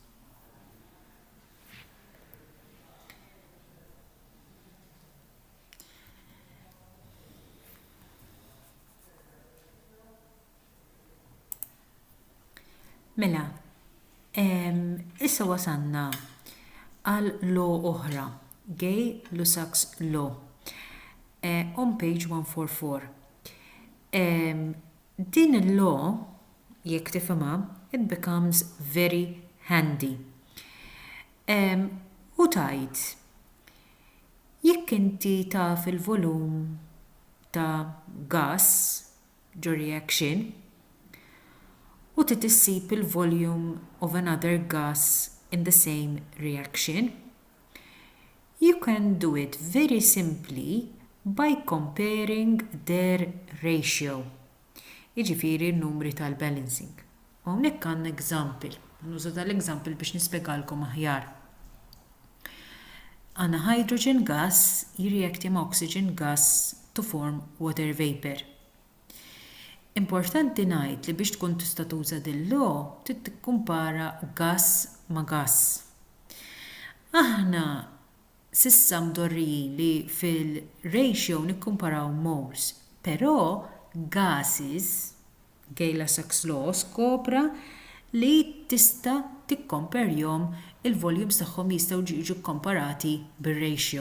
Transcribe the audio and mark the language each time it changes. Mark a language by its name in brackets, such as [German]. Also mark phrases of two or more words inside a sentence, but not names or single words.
[Maltese] Mela, issa wasanna għal law oħra, Gay-Lussac's law, [English] on page [Maltese] 144. Din il-law, jekk tifhimha, [English] it becomes very handy. [Maltese] U tajt, Jekk inti taf il-volum ta' gas ġo reaction u titissib il-volume [English] of another gas in the same reaction, you can do it very simply by comparing their ratio. [Maltese] Jiġifieri n-numri tal-balancing. Hawnhekk għandna example. Nuża tal-example biex nispjegalkom aħjar. Għandna hydrogen gas jirreakti ma' oxygen gas [English] to form water vapor. [Maltese] Importanti ngħid li biex tkun tista' tuża din-law trid tikkumpara gas ma' gas. Aħna sissa mdorrijin li fil-ratio nikkumparaw moles, però gases, Gay-Lussac's law skopra li tista' tikkomperjhom il-volumes tagħhom jistgħu jiġu komparati bir-ratio.